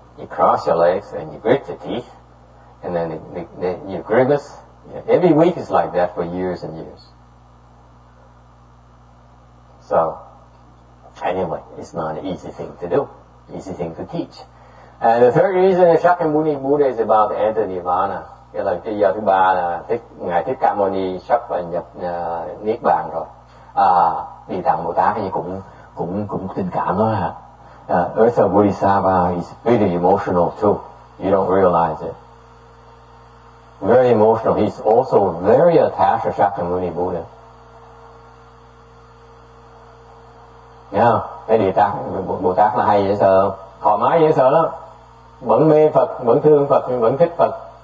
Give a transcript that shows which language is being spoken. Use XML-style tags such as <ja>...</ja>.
<en>You cross your legs and you grit your teeth, and then you grimace. Every week is like that for years and years. So, anyway, it's not an easy thing to do. Easy thing to teach. And the third reason is Shakyamuni Buddha is about to enter Nirvana.</en> <vi>Cái là cái giờ thứ ba là ngài Thích Ca Mâu Ni sắp nhập niết bàn rồi. Địa Tạng Bồ Tát thì cũng tình cảm đó hả?</vi> <en>Earth Store Bodhisattva is really emotional too. You don't realize it. Very emotional. He's also very attached to Shakyamuni Buddha. Yeah.</en> <vi>Cái Địa Tạng Bồ Tát là hay dễ sợ, thoải mái dễ sợ lắm. Vẫn mê Phật, vẫn thương Phật, vẫn thích Phật.</vi>